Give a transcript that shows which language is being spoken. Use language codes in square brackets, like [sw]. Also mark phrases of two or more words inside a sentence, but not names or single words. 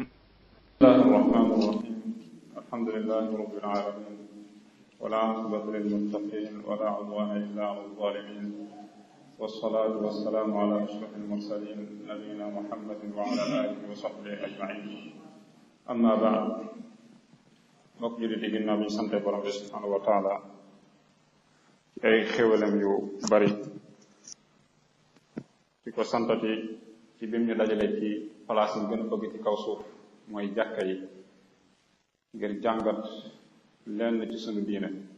[ar] بسم الله الرحمن الرحيم. الحمد لله رب العالمين ولا عاقبة للمتقين ولا عدوان إلا على الظالمين والصلاة والسلام على أشرف المرسلين نبينا محمد وعلى آله وصحبه أجمعين. أما بعد [wo] mbokk jullit yi ginnaaw bi ñu sante borom bi [ar] سبحانه وتعالى [wo] ay xéwalam yu bari di ko santati ci bim ñu dajale ci place yi gën a bëgg ci kaw suuf mooy jàkka yi ngir jàngat lenn ci sunu diine.